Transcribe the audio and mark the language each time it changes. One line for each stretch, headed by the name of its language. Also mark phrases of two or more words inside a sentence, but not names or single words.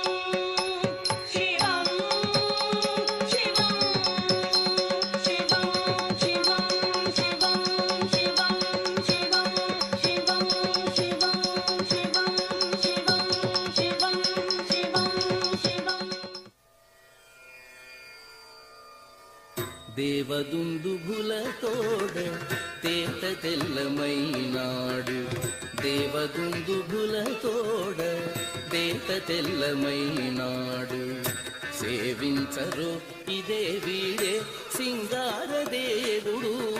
Sanskrit: शिवं शिवं शिवं शिवं शिवं शिवं शिवं शिवं शिवं शिवं शिवं शिवं शिवं शिवं
Telugu: దేవదుందుభులతోడ తేట తెల్లమైనాడు దేవదుందుభులతోడ తేట తెల్లమైనాడు సేవించరు ఇదే వీడే సింగారదేవుడు